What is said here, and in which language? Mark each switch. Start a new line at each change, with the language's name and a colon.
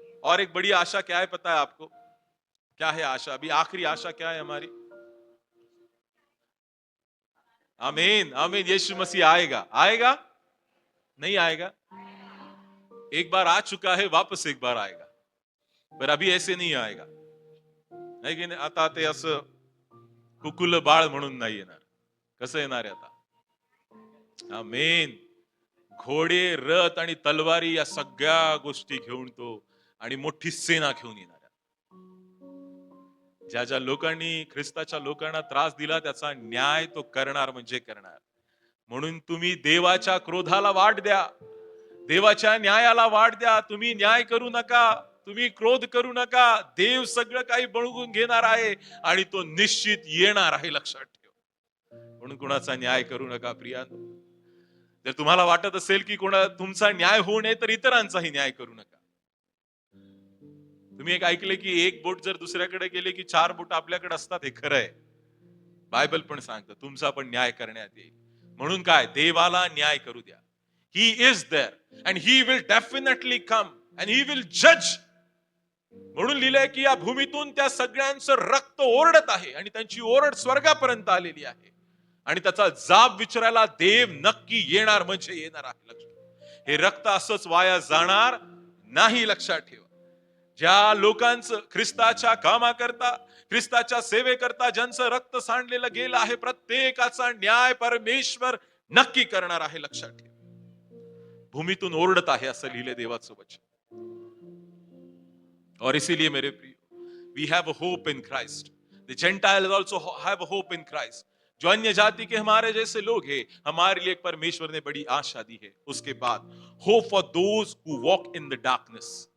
Hindi: और एक बड़ी आशा क्या है पता है आपको? क्या है आशा? अभी आखिरी आशा क्या है हमारी? आमीन आमीन, यीशु मसीह आएगा। आएगा? नहीं आएगा? एक बार आ चुका है, वापस एक बार आएगा, पर अभी ऐसे नहीं आएगा।
Marathi: नाही की नाही? आता ते असं कुकुल बाळ म्हणून नाही येणार. कसं येणार आहे आता? आमीन. घोडे, रथ आणि तलवारी या सगळ्या गोष्टी घेऊन तो आणि मोठी सेना घेऊन येणार आहे. ज्या ज्या लोकांनी ख्रिस्ताच्या लोकांना त्रास दिला त्याचा न्याय तो करणार म्हणजे करणार. म्हणून तुम्ही देवाच्या क्रोधाला वाट द्या, देवाच्या न्यायाला वाट द्या. तुम्ही न्याय करू नका, तुम्ही क्रोध करू नका. देव सगळं काही बळगून घेणार आहे आणि तो निश्चित येणार आहे, लक्षात ठेव. म्हणून कुणाचा न्याय करू नका प्रियानो. जर तुम्हाला वाटत असेल की तुमचा न्याय होऊ नये तर इतरांचाही न्याय करू नका. तुम्ही एक ऐकले की एक बोट जर दुसऱ्याकडे गेले की 4 बोट आपल्याकडे असतात, हे खरं आहे. बायबल पण सांगतं तुमचा पण न्याय करण्यात येईल. म्हणून काय? देवाला न्याय करू द्या.
English: He is there and he will definitely come and he will judge.
Marathi: म्हणून लिहिलंय की या भूमीतून त्या सगळ्यांचं रक्त ओरडत आहे आणि त्यांची ओरड स्वर्गापर्यंत आलेली आहे आणि त्याचा जाब विचारायला देव नक्की येणार म्हणजे येणार आहे. लक्षात, हे रक्त असंच वाया जाणार नाही, लक्षात ठेवा. ज्या लोकांचं ख्रिस्ताच्या कामाकरता, ख्रिस्ताच्या सेवेकरता ज्यांचं रक्त सांडलेलं गेलं आहे, प्रत्येकाचा न्याय परमेश्वर नक्की करणार आहे, लक्षात ठेवा. भूमीतून ओरडत आहे असं लिहिले देवाचं वचन.
Hindi: और इसीलिए मेरे प्रियो,
English: We have a hope in Christ. The gentiles also have a hope in Christ.
Hindi: जो अन्य जाति के हमारे जैसे लोग हैं, हमारे लिए परमेश्वर ने बड़ी आशा दी है. उसके बाद
English: Hope for those who walk in the darkness.